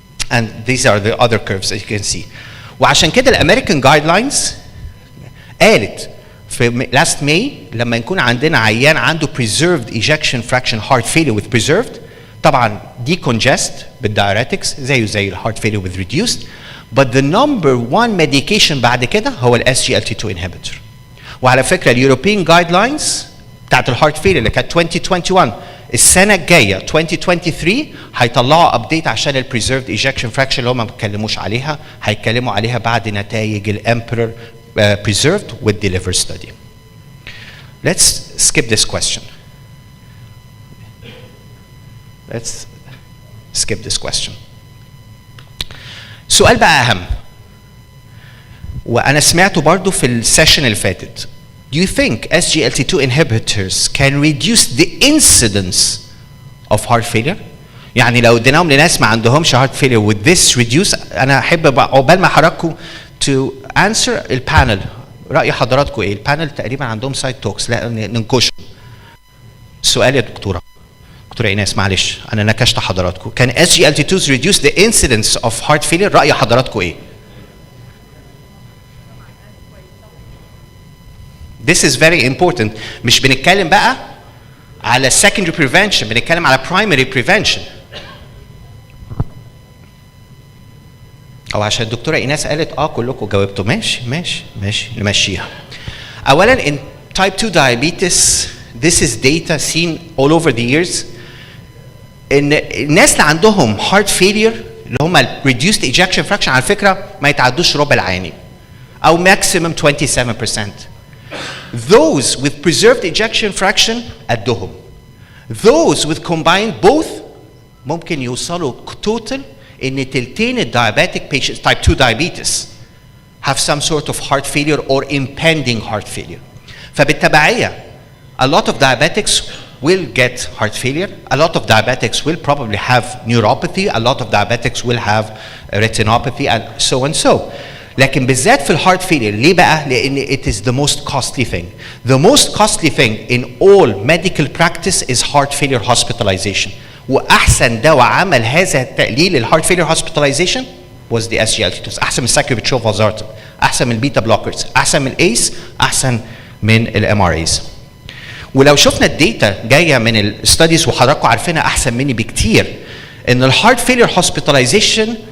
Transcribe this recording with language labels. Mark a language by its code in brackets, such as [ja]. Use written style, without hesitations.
[en] And these are the other curves that you can see. [ar] وعشان كده الامريكان جايد لاينز قالت في last May لما يكون عندنا عيان عنده preserved ejection fraction heart failure with preserved، طبعا decongest بالdiuretics زي الheart failure with reduced، [en] but the number one medication [ar] بعد كده هو ال SGLT2 inhibitor. وعلى فكره اليوروبيان جايد لاينز بتاعت الهارت فيلر اللي كانت 2021 السنه الجايه 2023 هيطلعوا ابديت عشان البريزيرفد ايجكشن فراكشن اللي هم ما اتكلموش عليها، هيتكلموا عليها بعد نتائج الامبرور preserved with deliver study. [en] Let's skip this question. Let's skip this question. [ar] سؤال بقى اهم، وانا سمعته برضو في السيشن اللي فاتت. [en] Do you think SGLT2 inhibitors can reduce the incidence of heart failure؟ [ar] يعني لو اديناهم لناس ما عندهمش heart failure [en] with this reduce، [ar] انا احب عقبال ما حضراتكم [en] to answer [ar] البانل، رأي حضراتكم ايه؟ البانل تقريبا عندهم سايد توكس، لا ننكش. سؤال يا دكتورة ايناس، معلش انا نكشت حضراتكم. [en] Can SGLT2s reduce the incidence of heart failure؟ [ar] رأي حضراتكم ايه؟ [en] This is very important. [ar] مش بنتكلم بقى على secondary prevention، بنتكلم على primary prevention. أو عشان الدكتورة إيناس قالت كلكم جاوبتوا، ماشي نمشيها. [en] أولاً in type 2 diabetes this is data seen all over the years. [ar] إن الناس اللي عندهم heart failure اللي هم reduced ejection fraction على فكرة ما يتعدوش ربع العيانين أو maximum 27%. [en] Those with preserved ejection fraction [ar] قدهم. [en] Those with combined both [ar] ممكن يوصلوا [en] total إن تلتين diabetic patients type 2 diabetes have some sort of heart failure or impending heart failure. فبالتبعية a lot of diabetics will get heart failure, a lot of diabetics will probably have neuropathy, a lot of diabetics will have retinopathy and so and so. [ar] لكن بالذات في الهارت فيلير ليه بقى؟ لأن [en] it is the most costly thing. The most costly thing in all medical practice is heart failure hospitalization. [ar] وأحسن دواء عمل هذا التقليل الهارت فيلير hospitalization was the SGLT2. أحسن من الساكيوبيترول فالزارتين، أحسن من البيتا بلوكرز، أحسن من الأيس، أحسن من الام ار ايز. ولو شفنا الداتا جايه من الستاديز وحضراتكم عارفينها احسن مني بكتير، ان الهارت فيلير hospitalization